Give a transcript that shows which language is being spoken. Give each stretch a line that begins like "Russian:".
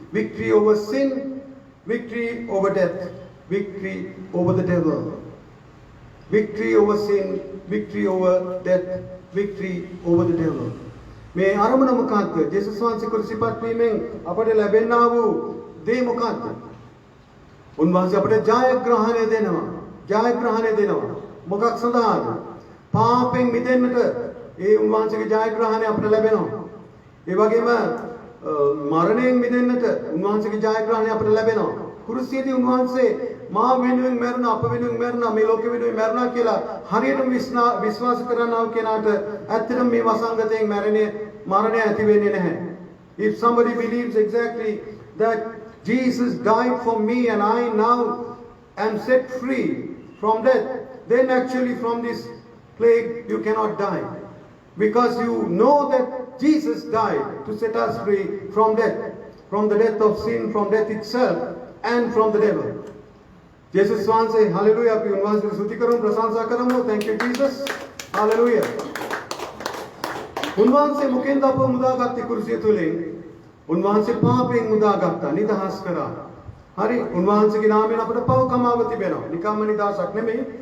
English: Victory over sin, victory over death, victory over the devil. Victory over sin, victory over death, victory over the devil.
Sinhala: මේ අරමුණ මොකක්ද? ජේසුස් වහන්සේ කුරුසිපත් වීමෙන් අපට ලැබෙනා වූ දේ මොකක්ද? උන්වහන්සේ අපට ජයග්‍රහණය දෙනවා. ජයග්‍රහණය දෙනවා. මොකක් සඳහාද? පාපෙන් මිදෙන්නට ඒ උන්වහන්සේගේ ජයග්‍රහණය අපට ලැබෙනවා. ඒ වගේම මරණයෙන් මිදෙන්නට උන්වහන්සේගේ ජයග්‍රහණය අපට ලැබෙනවා. කුරුසියේදී උන්වහන්සේ මා වෙනුවෙන් මැරුණා, අප වෙනුවෙන් මැරුණා, මේ ලෝකෙ වෙනුවෙන් මැරුණා කියලා හරියටම විශ්වාස කරනව කෙනාට ඇත්තටම මේ වසංගතයෙන් මරණය ඇති වෙන්නේ නැහැ.
English: If somebody believes exactly that Jesus died for me and I now am set free from death, then actually from this plague you cannot die. Because you know that Jesus died to set us free from death, from the death of sin, from death itself, and from the devil.
Sinhala: Jesus වහන්සේ hallelujah අපි උන්වහන්සේට ස්තුති කරමු ප්‍රශංසා කරමු.
English: Thank you Jesus. Hallelujah.
Sinhala: උන්වහන්සේ මොකෙන්ද අපව මුදාගත්තේ කුරුසිය තුලින්? උන්වහන්සේ පාපයෙන් මුදාගත්තා, නිදහස් කරා. හරි උන්වහන්සේගේ නාමයෙන් අපට පව කමාව තිබෙනවා. නිකම්ම නිදහසක් නෙමෙයි.